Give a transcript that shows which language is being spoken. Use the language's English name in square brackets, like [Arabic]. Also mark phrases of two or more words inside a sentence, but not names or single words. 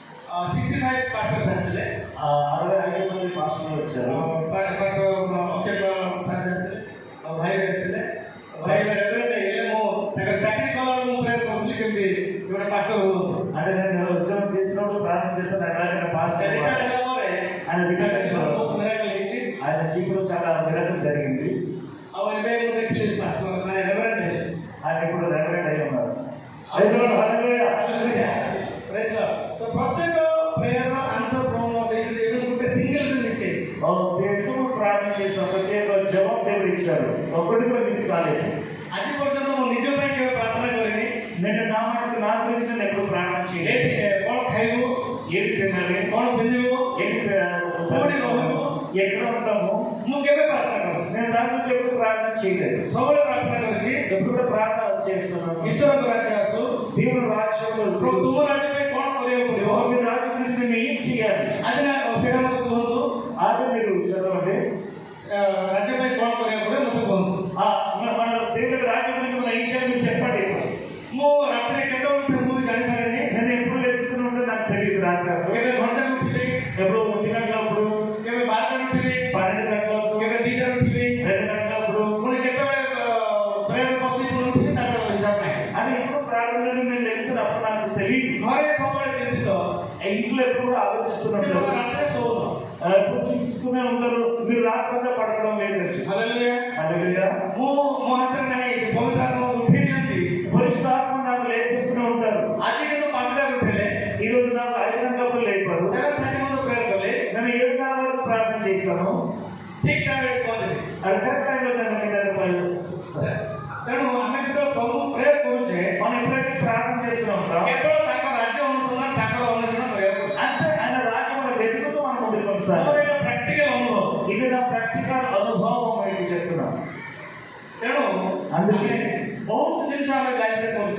[Odia] 65 pastors ଆସିଥିଲେ [Telugu] 65 మంది పాస్టర్లు వచ్చారు. [Odia] pastor ଓକେ ସାର୍ ଆସିଥିଲେ ଆଉ ଭାଇ ଆସିଥିଲେ ଭାଇ ରେଭରେଣ୍ଡ ହେଲେ ମୁଁ ତାଙ୍କର ଚାକିରି କଲାବେଳେ ମୁଁ ପ୍ରେୟର କରୁଥିଲି କେମିତି ସେ ଗୋଟେ ପାଷ୍ଟର ହୁଅନ୍ତୁ. [Telugu] అంటే నేను ఉద్యోగం చేసినప్పుడు ప్రార్థన చేస్తాను ఎలాగైనా పాస్టర్ [Odia] రిటైర్ ହେଲା ପରେ [Telugu] ఆయన రిటైర్ [Odia] ବହୁତ మిరాకిల్ ହେଇଛି. [Telugu] ఆయన జీవితంలో చాలా మిరాకిల్ జరిగింది. [Odia] ଆଉ ଏବେ ମୁଁ ଦେଖିଲି ପାଷ୍ଟର ମାନେ ରେଭରେଣ୍ଡ ହେଲେ [Telugu] ఆయన ఇప్పుడు రెవరెండ్ అయి ఉన్నారు. హల్లెలూయా. [English] Praise Lord. [Telugu] సో ప్రత్యేక [English] prayer answer from [Telugu] దేవుడు ఏదంటే సింగిల్ గా మిస్ అయ్యింది. దేవుడు ప్రార్థన చేసిన ప్రత్యేక జవాబు దేవుడు ఇచ్చాడు, ఒక్కటి కూడా మిస్ కాలేదు. [Odia] ଆଜି ପର୍ଯ୍ୟନ୍ତ ମୁଁ ନିଜ ପାଇଁ କେବେ ପ୍ରାର୍ଥନା କରିନି. [Telugu] నేను నా గురించి నేను ఎప్పుడు ప్రార్థన చేయలేదు. [Odia] କ'ଣ ଖାଇବୁ, [Telugu] ఏంటి తినాలి, [Odia] କ'ଣ ପିନ୍ଧିବୁ, କୋଉଠି ରହିବୁ, [Telugu] ఎక్కడ ఉంటాము, [Odia] ମୁଁ କେବେ ପ୍ରାର୍ଥନା କରିନି. [Telugu] నేను దాని గురించి ఎప్పుడు ప్రార్థన చేయలేదు. [Odia] ସବୁବେଳେ ପ୍ରାର୍ଥନା କରିଛି [Telugu] ఎప్పుడు కూడా ప్రార్థన చేస్తున్నాను, [Odia] ଈଶ୍ୱରଙ୍କ ରାଜ୍ୟ ଆସୁ, [Telugu] దేవుడు రాజ్యంలో [Odia] ତୁମ ରାଜ୍ୟ ପାଇଁ କ'ଣ କରିବାକୁ ପଡ଼ିବ, [Telugu] మీ రాజ్యం గురించి నేను ఏం చేయాలి, [Odia] ଆଜି ନା ସେଇଟା ମୋତେ କୁହନ୍ତୁ. [Telugu] అదే మీరు చదవండి. [Odia] ରାଜ୍ୟ ପାଇଁ କ'ଣ କରିବାକୁ ପଡ଼ିବ ମୋତେ କୁହନ୍ତୁ. [Telugu] మన దేవుడి రాజ్యం గురించి మనం ఏం చేయాలి మీరు చెప్పండి. [Odia] ମୁଁ ରାତିରେ କେତେବେଳେ ଉଠେ ମୁଁ ଜାଣିପାରେନି. [Telugu] నేను ఎప్పుడు లేస్తున్నా ఉంటే నాకు తెలియదు. రాత్రి [Odia] କେବେ ଘଣ୍ଟାରେ ଉଠିବି, [Telugu] ఎప్పుడు 1 గంటలప్పుడు, [Odia] କେବେ 12ଟାରେ ଉଠିବି, [Telugu] 12 గంటలప్పుడు, [Odia] କେବେ 2ଟାରେ ଉଠିବି, [Telugu] 2 గంటలప్పుడు, [Odia] ପୁଣି କେତେବେଳେ ପ୍ରେୟର ବସି ପୁଣି ଉଠିବି ତାର ହିସାବ ନାହିଁ. [Telugu] అని ఎప్పుడు ప్రార్థనలో నేను లేస్తున్నప్పుడు నాకు తెలియదు. [Odia] ଘରେ ସବୁବେଳେ ଚିନ୍ତିତ, [Telugu] ఇంట్లో ఎప్పుడు కూడా ఆలోచిస్తున్నట్టు [Odia] ରାତିରେ ଶୋଉନ. [Telugu] ఎప్పుడు చింతిస్తూనే ఉంటారు. మీరు రాత్రంతా పడకడం లేదు. [Odia] ହାଲେଲୁୟା. [Telugu] హల్లెలూయా. [Odia] ମୋ ହାତରେ ନାହିଁ, ସେ ପବିତ୍ର ଆତ୍ମା ଉଠେଇ ଦିଅନ୍ତି. [Telugu] పరిశుద్ధాత్మ నాకు లేపిస్తూనే ఉంటారు. [Odia] ଆଜି କିନ୍ତୁ 5ଟାରେ ଉଠେଇଲେ, [Telugu] ఈ రోజు నాకు 5 గంటలప్పుడు లేపారు. 7:30 ముందు ప్రేయర్ କଲେ, నేను 7:30 వరకు ప్రార్థన చేశాను. [Odia] ଠିକ୍ ଟାଇମ୍ରେ ପହଞ୍ଚିଲି. [Telugu] అది కరెక్ట్ టైంలో నన్ను మీ దగ్గర [Odia] ତେଣୁ ଆମେ ଯେତେବେଳେ ପ୍ରଭୁ ପ୍ରେୟର କରୁଛେ, [Telugu] మనం ఎప్పుడైతే ప్రార్థన చేస్తూ ఉంటాం [Odia] କେବଳ ତାଙ୍କ ରାଜ୍ୟ ଅନୁସନ୍ଧାନ ତାଙ୍କର ଅନ୍ୱେଷଣ କରିବାକୁ ପଡ଼ିବ. [Telugu] అంటే ఆయన రాజ్యం వెతుకుతూ మనం ముందుకు [Odia] ମୋର [Telugu] కొనసాగాలి. [Odia] ଏଇଟା ପ୍ରାକ୍ଟିକାଲ ଅନୁଭବ. [Telugu] ఇది నా ప్రాక్టికల్ అనుభవం మీకు చెప్తున్నాను. [Odia] ତେଣୁ ଆମେ ବହୁତ ଜିନିଷ ଆମେ ଲାଇଫରେ କରୁଛେ,